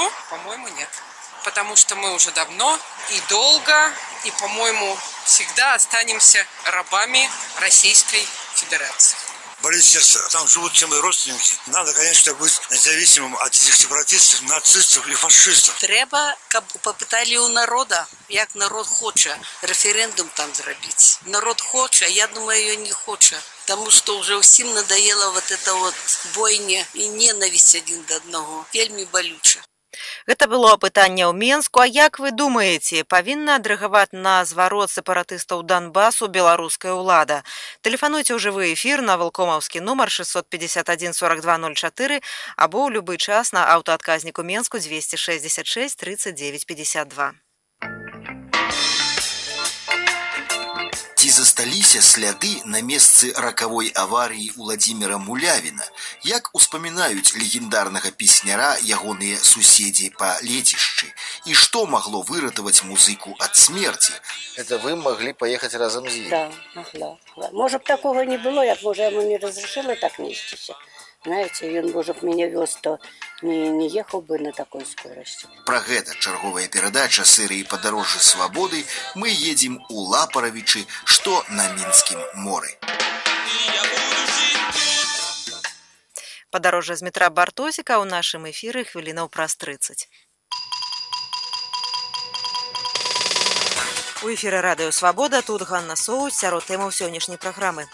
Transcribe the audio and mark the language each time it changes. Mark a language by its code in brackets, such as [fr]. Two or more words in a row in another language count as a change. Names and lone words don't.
[ru] По-моему, нет. Потому что мы уже давно и долго, и, по-моему, всегда останемся рабами Российской Федерации. Болит сердце. Там живут все мои родственники. Надо, конечно, быть независимым от этих сепаратистов, нацистов и фашистов. [uk] Треба, щоб попитали у народу, як народ хоче референдум там зробити. Народ хоче, я думаю, його не хоче. Тому що вже всім [ru] надоело вот это вот бойня [uk] і ненависть один до одного. Вельми болюче. [be] Гэта было пытанне ў Менску, а як вы думаеце, павінна адрэагаваць на зварот сепаратыстаў Донбасу беларуская ўлада? Тэлефануйце ў жывы эфір на валкомаўскі нумар 651 42 04 або ў любы час на аўтаадказніку Менску 266 39 52. Ці засталіся сляды на месцы ракавой аварыі Уладзіміра Мулявіна? Як успамінаюць легендарнага песняра ягоныя суседзі па лецішчы? І што магло выратаваць музыку ад смерці? [ru] Это вы могли поехать разом с ним? Да, могла. Может, такого не было, я, может, ему не разрешила так нестись. Знаете, он, может, меня вез, то не ехал бы на такой скорости. [be] Пра гэта чарговая перадача серыі «Падарожжа свабоды». Мы едзем у Лапаравічы, што на Мінскім моры. Падарожжа з метра Бартосіка ў нашым эфіры хвілінаў праз 30. У эфіры радыё «Свабода», тут Ганна Соус, сярод тэмаў сённяшняй праграмы.